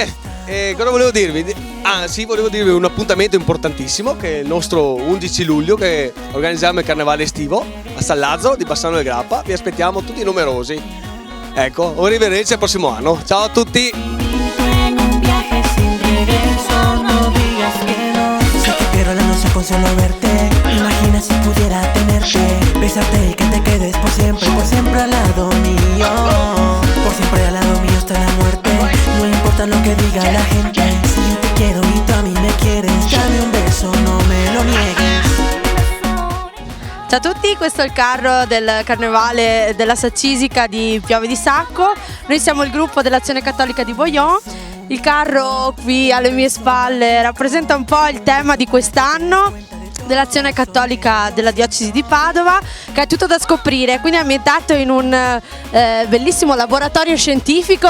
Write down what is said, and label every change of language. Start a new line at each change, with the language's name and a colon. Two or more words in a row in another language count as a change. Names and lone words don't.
Italian: Niente, E cosa volevo dirvi? Sì, volevo dirvi un appuntamento importantissimo che è il nostro 11 luglio che organizziamo il carnevale estivo a Sallazzo di Bassano del Grappa. Vi aspettiamo tutti numerosi. Ecco, arrivederci al prossimo anno. Ciao a tutti!
Spanish: Con solo verte, imagina si pudiera tenerte, besarte y que te quedes por siempre al lado mío. Por siempre al lado mío hasta la muerte, no importa lo que diga la gente. Si yo te quiero y tú a mí me quieres, dame un beso, no me lo niegues.
Italian: Ciao a tutti, questo è il carro del carnevale della Saccisica di Piave di Sacco. Noi siamo il gruppo dell'Azione Cattolica di Boyon. Il carro qui alle mie spalle rappresenta un po' il tema di quest'anno dell'Azione Cattolica della Diocesi di Padova, che è tutto da scoprire, quindi è ambientato in un bellissimo laboratorio scientifico.